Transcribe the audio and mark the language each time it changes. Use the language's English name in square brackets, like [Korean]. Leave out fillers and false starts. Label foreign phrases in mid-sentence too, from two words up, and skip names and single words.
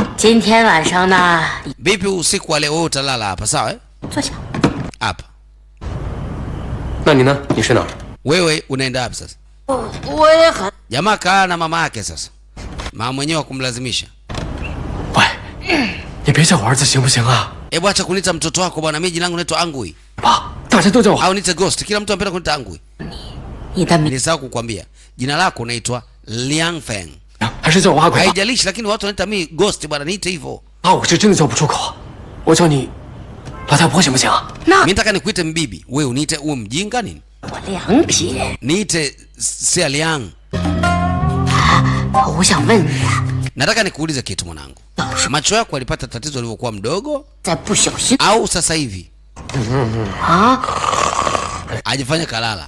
[Swahili] Vipi usiku wa leo wewe utalala hapa, sawa? Hapa. Na nina, ni shina. Wewe unaenda wapi sasa? Jamaa kaa na mama yake sasa. Mama mwenyewe kumlazimisha. [Chinese] Ni 别叫我儿子行不行啊? [Swahili] Hebu acha kuniita mtoto wako bwana, mimi jina langu naitwa Angui. Au niite Ghost, kila mtu anapenda kuniita Angui. Nilisahau kukwambia. Jina lako unaitwa Liang Feng. Haijalishi lakini watu wanaita mimi Ghost bwana, niite hivyo. [Chinese] 我是真的叫不出口。我叫你老太婆行不行啊? [Swahili] Mimi nataka nikuite mbibi, wewe uniite uwe mjinga nini? Niite Sia Liang. Nataka nikuulize kitu mwanangu. Macho yako yalipata tatizo lilipokuwa mdogo? Au sasa hivi? Ajifanya kalala.